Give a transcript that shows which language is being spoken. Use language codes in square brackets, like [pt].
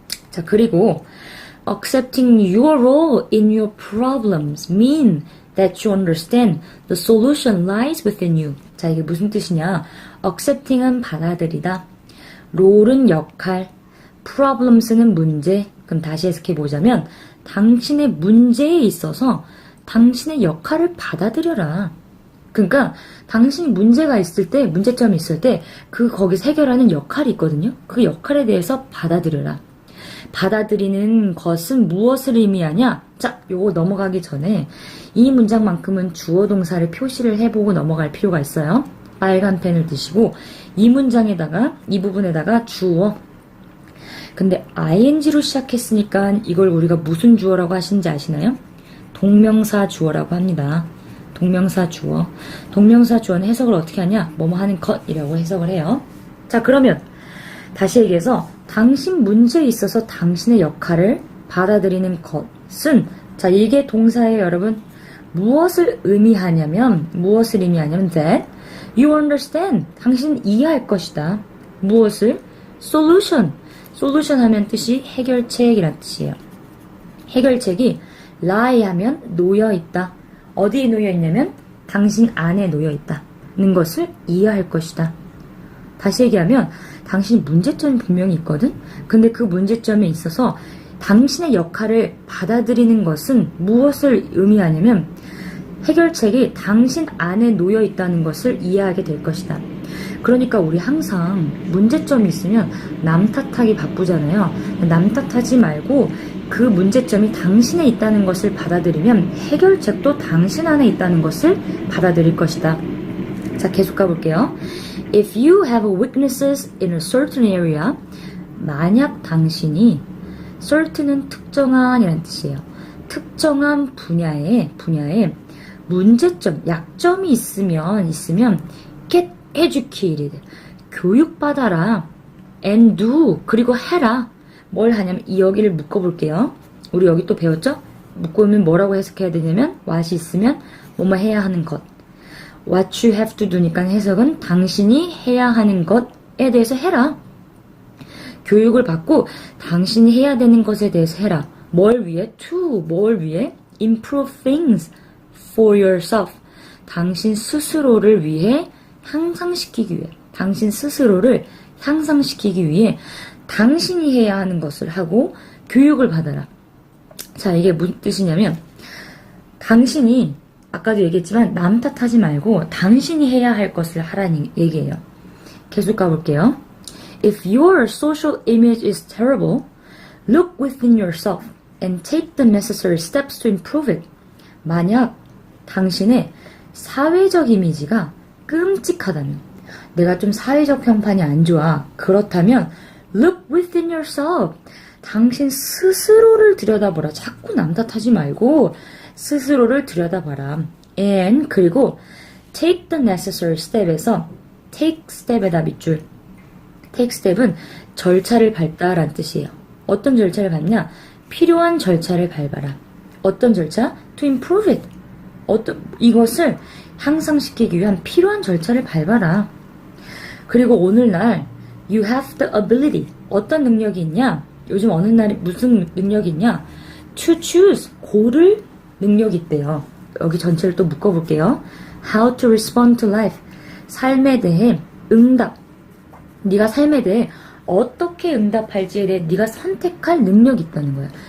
[ko] 자, 그리고 [en] accepting your role in your problems mean that you understand the solution lies within you. [ko] 자, 이게 무슨 뜻이냐? accepting은 받아들이다. role은 역할, problems는 문제. 그럼 다시 해석해 보자면 당신의 문제에 있어서 당신의 역할을 받아들여라. 그러니까 당신이 문제가 있을 때, 문제점이 있을 때 거기서 해결하는 역할이 있거든요. 그 역할에 대해서 받아들여라. 받아들이는 것은 무엇을 의미하냐? 자, 요거 넘어가기 전에 이 문장만큼은 주어 동사를 표시를 해보고 넘어갈 필요가 있어요. 빨간 펜을 드시고 이 문장에다가, 이 부분에다가 주어. 근데 ing로 시작했으니까 이걸 우리가 무슨 주어라고 하시는지 아시나요? 동명사 주어라고 합니다. 동명사 주어. 동명사 주어는 해석을 어떻게 하냐? 뭐뭐 하는 것이라고 해석을 해요. 자, 그러면 다시 얘기해서 당신 문제에 있어서 당신의 역할을 받아들이는 것은, 자, 이게 동사예요, 여러분. 무엇을 의미하냐면 [en] that you understand. [ko] 당신은 이해할 것이다. 무엇을? solution 하면 뜻이 해결책이란 뜻이에요. 해결책이 lie 하면 놓여있다. 어디에 놓여있냐면 당신 안에 놓여있다는 것을 이해할 것이다. 다시 얘기하면 당신 문제점이 분명히 있거든? 근데 그 문제점에 있어서 당신의 역할을 받아들이는 것은 무엇을 의미하냐면 해결책이 당신 안에 놓여 있다는 것을 이해하게 될 것이다. 그러니까 우리 항상 문제점이 있으면 남 탓하기 바쁘잖아요. 남 탓하지 말고 그 문제점이 당신에 있다는 것을 받아들이면 해결책도 당신 안에 있다는 것을 받아들일 것이다. 자, 계속 가볼게요. [en] If you have weaknesses in a certain area, [ko] 만약 당신이, certain은 특정한이라는 뜻이에요. 특정한 분야에 문제점, 약점이 있으면 [en] get educated, [ko] 교육받아라. [en] and do, [ko] 그리고 해라. 뭘 하냐면 여기를 묶어볼게요. 우리 여기 또 배웠죠? 묶으면 뭐라고 해석해야 되냐면 what이 있으면 뭐뭐 해야 하는 것. [en] What you have to do [ko] 니까 해석은 당신이 해야 하는 것에 대해서 해라. 교육을 받고 당신이 해야 되는 것에 대해서 해라. 뭘 위해? 뭘 위해? [en] Improve things for yourself. [ko] 당신 스스로를 위해 향상시키기 위해. 당신 스스로를 향상시키기 위해 당신이 해야 하는 것을 하고 교육을 받아라. 자, 이게 무슨 뜻이냐면 당신이 아까도 얘기했지만 남 탓하지 말고 당신이 해야 할 것을 하라는 얘기예요. 계속 가볼게요. [en] If your social image is terrible, look within yourself and take the necessary steps to improve it. [ko] 만약 당신의 사회적 이미지가 끔찍하다면, 내가 좀 사회적 평판이 안 좋아. 그렇다면 [en] look within yourself. [ko] 당신 스스로를 들여다보라. 자꾸 남 탓하지 말고 스스로를 들여다봐라. And 그리고 [en] take the necessary step [ko] 에서 take step에다 밑줄. take step은 절차를 밟다라는 뜻이에요. 어떤 절차를 밟냐? 필요한 절차를 밟아라. 어떤 절차? [en] To improve it. [ko] 이것을 향상시키기 위한 필요한 절차를 밟아라. 그리고 오늘날 [en] you have the ability. [ko] 어떤 능력이 있냐? 요즘 어느 날에 무슨 능력이 있냐? [en] To choose. [ko] 고를 능력이 있대요. 여기 전체를 또 묶어볼게요. [en] How to respond to life. [ko] 삶에 대해 응답. 네가 삶에 대해 어떻게 응답할지에 대해 네가 선택할 능력이 있다는 거야.